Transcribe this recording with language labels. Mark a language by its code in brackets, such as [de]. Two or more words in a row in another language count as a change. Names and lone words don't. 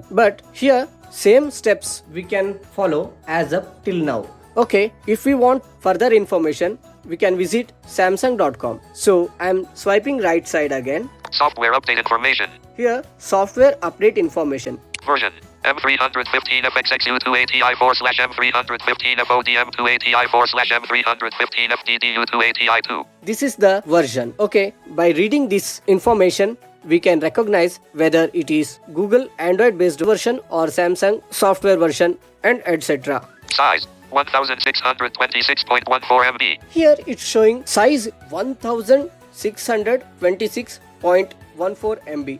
[en] But here same steps we can follow as up till now. Okay, if we want further information, we can visit samsung.com. So I am swiping right side again. Software update information. Here software update information. Version M315FXX2ATI4/M315FODM2ATI4/M315FDDU2ATI2. This is the version. Okay, by reading this information, we can recognize whether it is Google Android based version or Samsung software version and etc. Size 1626.14 MB. Here it's showing size 1626.14 MB.